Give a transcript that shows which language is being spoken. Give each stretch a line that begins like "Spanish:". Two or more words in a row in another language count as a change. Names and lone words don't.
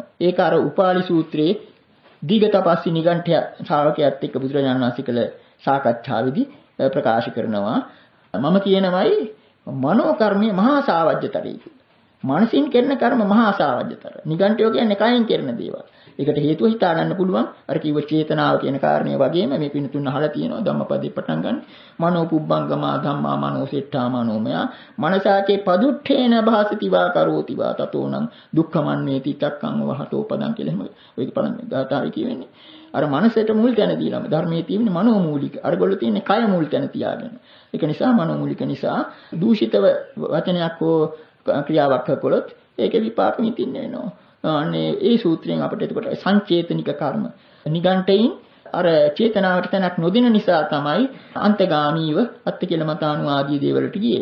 Sinhala: ඒක අර උපාලි සූත්‍රයේ දීඝතපස්සී නිගණ්ඨය ශ්‍රාවකයාත් එක්ක බුදුරජාණන් වහන්සේ කළ සාකච්ඡාවේදී ප්‍රකාශ කරනවා. මම කියනවායි මනෝ කර්මයේ මහා සාවජ්‍යතරයි. මනසින් කරන කර්ම මහා සාවජ්‍යතර. නිගණ්ඨයෝ කියන්නේ කයින් කරන දේවල්. ඒකට හේතුව හිතා ගන්න පුළුවන්. අර කිව්ව චේතනාව කියන කාරණේ වගේම මේ පින්තුන් අහලා තියෙනවා ධම්මපදේ පටන් ගන්න.
Pali: මනෝ පුබ්බංගමා ධම්මා මනෝ සෙට්ඨා මනෝමය. මනසාචේ පදුට්ඨේන භාසති වා කරෝති වා තතෝනම් දුක්ඛමන්නේති තක්කං වහතෝ පදං
Sinhala: කියලා එහෙම ඔය පළවෙනි ගාථාවේ කියවෙන්නේ. අර මනසට මුල් තැන දීලාම ධර්මයේ තියෙන්නේ මනෝමූලික. අරගොල්ලෝ තියෙන්නේ කය මුල් තැන තියාගෙන. ඒක නිසා මනෝමූලික නිසා දූෂිතව වචනයක් හෝ ක්‍රියාවක් කළොත් ඒකේ විපාක විඳින්න වෙනවා. අනේ ඒ සූත්‍රයෙන් අපිට එතකොට සංචේතනික කර්ම නිගණ්ඨයින් අර චේතනාවට තැනක් නොදින නිසා තමයි අන්තගාමීව අත්ති කියලා මතානුවාදී දේවලට ගියේ.